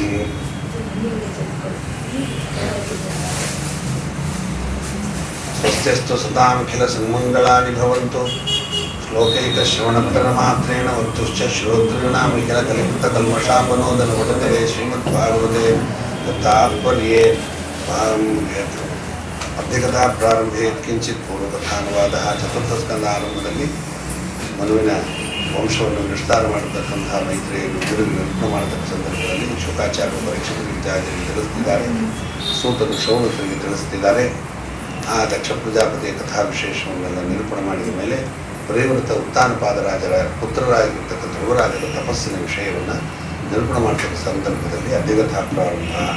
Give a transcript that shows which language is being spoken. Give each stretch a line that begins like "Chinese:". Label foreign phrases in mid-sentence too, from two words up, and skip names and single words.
Sanskrit: ಸ್ವಸ್ತ್ಯಸ್ತು ಸತಾಮಖಿಲ ಸನ್ಮಂಗಳಾನಿ ಭವಂತು. ಶ್ಲೋಕೈಕಶ್ರವಣಪಠನಮಾತ್ರೇಣ ವರ್ತುಶ್ಚ ಶ್ರೋತॄಣಾಮಖಿಲ ಕಲಿಕೃತಕಲ್ಮಷಾಪನೋದನ ವಟತಲೆ ಶ್ರೀಮದ್ಭಾಗವತೆ ತಾತ್ಪರ್ಯೇ ಅರ್ಧಕಥಾ ಪ್ರಾರಂಭೆ ಕಿಂಚಿತ್ ಪೂರ್ವಕಥಾನುವಾದ.
Kannada: ಚತುರ್ಥ ಆರಂಭದಲ್ಲಿ ಮನುವಿನ ವಂಶವನ್ನು ವಿಸ್ತಾರ ಮಾಡತಕ್ಕಂತಹ ಮೈತ್ರಿಯನ್ನು ಗುರುವಿನ ನಿರೂಪಣೆ ಮಾಡತಕ್ಕ ಸಂದರ್ಭದಲ್ಲಿ ಶುಕಾಚಾರ್ಯ ಪರೀಕ್ಷಕರಿಗೆ ಇತ್ಯಾದಿಗಳಿಗೆ ತಿಳಿಸ್ತಿದ್ದಾರೆ. ಸೂತರು ಶೌನಕರಿಗೆ ತಿಳಿಸ್ತಿದ್ದಾರೆ. ಆ ದಕ್ಷ ಪ್ರಜಾಪತಿಯ ಕಥಾ ವಿಶೇಷವನ್ನೆಲ್ಲ ನಿರೂಪಣೆ ಮಾಡಿದ ಮೇಲೆ ಪರಿವೃತ ಉತ್ತಾನಪಾದರಾಜರ ಪುತ್ರರಾಗಿರ್ತಕ್ಕ ಧ್ರುವರಾಜರ ತಪಸ್ಸಿನ ವಿಷಯವನ್ನು ನಿರೂಪಣೆ ಮಾಡತಕ್ಕ ಸಂದರ್ಭದಲ್ಲಿ ಅಧಿಕಥಾ ಪ್ರಾರಂಭ.